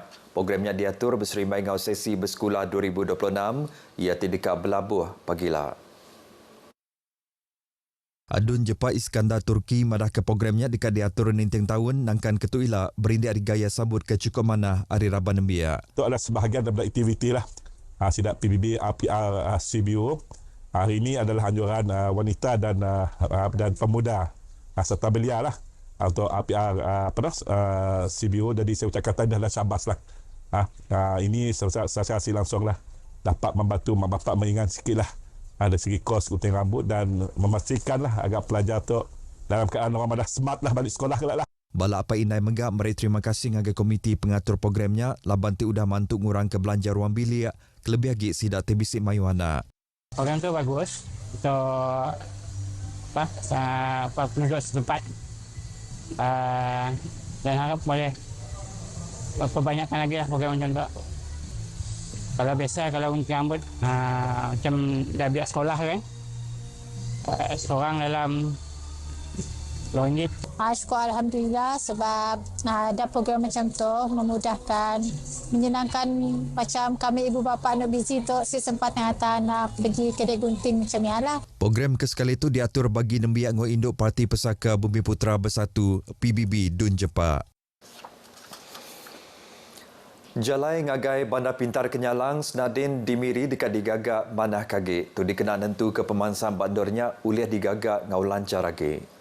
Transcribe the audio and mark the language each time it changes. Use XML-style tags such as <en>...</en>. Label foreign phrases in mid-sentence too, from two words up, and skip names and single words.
<iba>Programnya diatur berserimai ngau sesi bersekolah 2026 ia dekat Belabuh pagila. Adun Jepa Iskandar Turki madah ke programnya dekat diatur ninteng tahun nangkan ketuila berindik hari gaya sambut ke cukup mana hari Raban Nembia.</iba> <ms>Itu adalah sebahagian daripada aktiviti lah.</ms> <iba>Sidak PBB RPR CBU.</iba> <ms>Hari ini adalah anjuran wanita dan pemuda serta belia lah untuk RPR CBU. Jadi saya ucapkan tahniah dan syabas lah. Ini saya langsung lah dapat membantu mak bapak meringan sikit lah. Ada segi kos gunting rambut dan memastikanlah agar pelajar tu dalam keadaan orang dah smart lah balik sekolah kelak lah.</ms> <iba>Bala apa inai menggap meri terima kasih ngagai komiti pengatur programnya laban ti udah mantuk ngurang ke belanja ruang bilik kelebih lagi sidak tebisik mayuana.</iba> <ms>Program tu bagus untuk penduduk setempat dan harap boleh perbanyakkan lagi lah program macam tu. Kalau biasa, kalau gunting rambut, macam dah biar sekolah kan, seorang dalam RM2. Syukur Alhamdulillah sebab ada program macam tu memudahkan, menyenangkan macam kami ibu bapa nak busy tu, sempat hantar anak pergi kedai gunting macam ni lah.</ms> <iba>Program kesekali itu diatur bagi nembiak ngau induk Parti Pesaka Bumi Putera Bersatu PBB Dun Jepa. Jalai ngagai Bandar Pintar Kenyalang senadin dimiri dekat digagak manah kage. Tu dikenal nentu ke pemansam bandornya ulih digagak ngau lancar lagi.</iba>